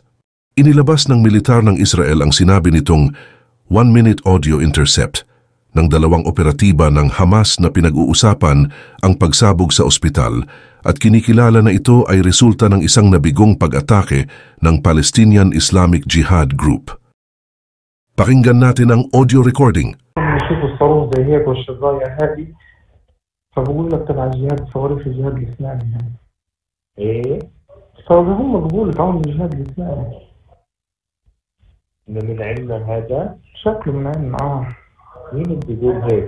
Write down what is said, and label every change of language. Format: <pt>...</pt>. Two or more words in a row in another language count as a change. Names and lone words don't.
<tl>Inilabas ng militar ng Israel ang sinabi nitong</tl> <en>1-minute audio intercept</en> <tl>ng dalawang operatiba ng Hamas na pinag-uusapan ang pagsabog sa ospital at kinikilala na ito ay resulta ng isang nabigong pag-atake ng Palestinian Islamic Jihad Group. Pakinggan natin ang</tl> <en>audio recording.</en> <ar>نشوف الصاروخ زي هيك والشظايا هذه فبقول لك تبع الجهاد الصواريخ الجهاد الإسلامي يعني. ايه؟ فهم بقول لك عون الجهاد الإسلامي. من علمنا هذا؟ شكله من علمنا مين اللي بيقول هيك؟</ar>